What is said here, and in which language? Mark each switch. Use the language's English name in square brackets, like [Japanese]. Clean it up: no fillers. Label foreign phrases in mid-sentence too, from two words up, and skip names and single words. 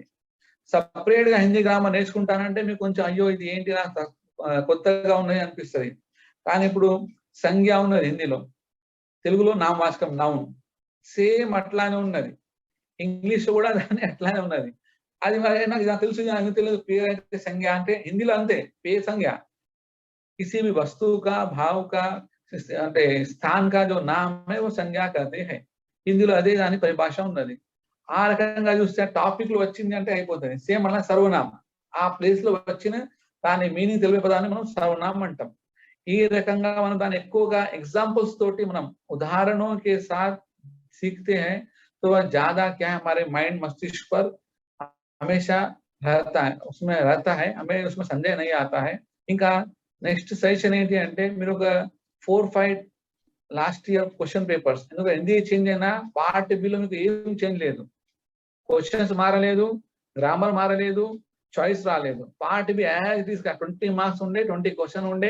[Telugu] సపరేట్ గా హిందీ గ్రామర్ నేర్చుకుంటానంటే మీకు కొంచెం అయ్యో ఇది ఏంటి నాకు కొత్తగా ఉన్నాయి అనిపిస్తుంది. కానీ ఇప్పుడు సంజ్ఞ ఉన్నది హిందీలో, తెలుగులో నామవాచకం నౌన్ సేమ్ అట్లానే ఉన్నది, ఇంగ్లీష్ కూడా దాన్ని అట్లానే ఉన్నది. అది మరి నాకు తెలుసు నాకు తెలియదు పేరు అయితే సంజ్ఞ అంటే హిందీలో అంతే, పేరు సంజ్ఞ [Hindi] किसी भी वस्तु का भाव का [Telugu] అంటే [Hindi] स्थान का जो नाम है वो సంజ్ఞ कहते हैं. [Telugu] హిందీలో అదే దాని పరిభాష ఉన్నది. ఆ రకంగా చూస్తే టాపిక్ లో వచ్చింది అంటే అయిపోతుంది. సేమ్ అలా సర్వనామం ఆ ప్లేస్ లో వచ్చిన దాని మీనింగ్ తెలిపే పదాన్ని మనం సర్వనామం అంటాం. ఈ రకంగా మనం దాన్ని ఎక్కువగా ఎగ్జాంపుల్స్ తోటి మనం [Hindi] ఉదాహరణों के साथ सीखते हैं तो वह ज्यादा क्या हमारे माइंड मस्तिष्क पर हमेशा रहता है, उसमें रहता है, हमें उसमें संदेह नहीं आता है. [Telugu] ఇంకా నెక్స్ట్ సజెషన్ ఏంటి అంటే మీరు ఒక 4-5 [English] last year question papers, [Telugu] ఎందుకంటే హిందీ చేంజ్ అయినా పార్ట్ బిలో మీకు ఏం చేంజ్ లేదు, క్వశ్చన్స్ మారలేదు, గ్రామర్ మారలేదు, చాయిస్ రాలేదు. పార్ట్ బి [English] as it is [Telugu] 20 మార్క్స్ ఉండే, 20 క్వశ్చన్ ఉండే.